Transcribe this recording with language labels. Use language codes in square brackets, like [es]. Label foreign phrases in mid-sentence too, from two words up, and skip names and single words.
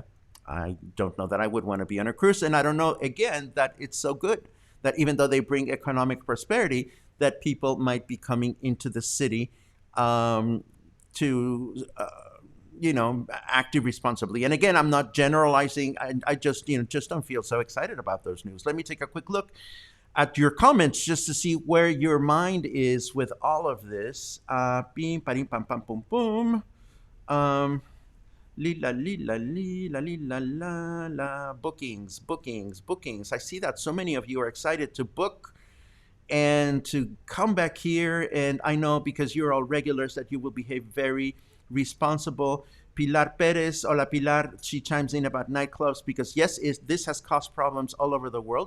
[en] I don't know that I would want to be on a cruise, and I don't know, again, that it's so good that even though they bring economic prosperity, that people might be coming into the city to, act irresponsibly. And again, I'm not generalizing. I just don't feel so excited about those news. Let me take a quick look at your comments just to see where your mind is with all of this. Beam, parim, pam, pam, boom, boom. Li la li la li la li la la la. Bookings. I see that so many of you are excited to book and to come back here. And I know, because you're all regulars, that you will behave very responsible. Pilar Perez, hola Pilar, she chimes in about nightclubs because yes, this has caused problems all over the world.